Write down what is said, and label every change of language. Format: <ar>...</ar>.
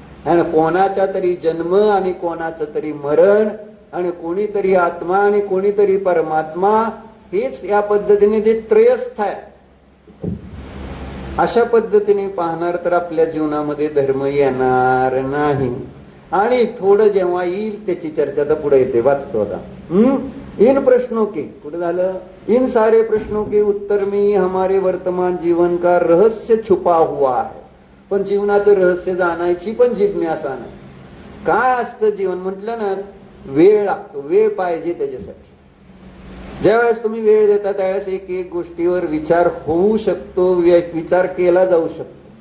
<mr>आणि कोणाचा तरी जन्म आणि कोणाचं तरी मरण, आणि कोणीतरी आत्मा आणि कोणीतरी परमात्मा, हेच या पद्धतीने जे त्रयस्थ आहे अशा पद्धतीने पाहणार तर आपल्या जीवनामध्ये धर्म येणार नाही. आणि थोडं जेव्हा येईल त्याची चर्चा तर पुढे येते, वाचतो आता.</mr> <hi>इन प्रश्नों के,</hi> <mr>कुठे झालं,</mr> <hi>इन सारे प्रश्नों के उत्तर में हमारे वर्तमान जीवन का रहस्य छुपा हुआ है.</hi> <mr>पण जीवनाचं रहस्य जाणायची पण जिज्ञासा नाही. काय असतं जीवन म्हटलं ना, वेळ लागतो, वेळ पाहिजे त्याच्यासाठी. ज्यावेळेस तुम्ही वेळ देता त्यावेळेस एक एक गोष्टीवर विचार होऊ शकतो, विचार केला जाऊ शकतो.</mr>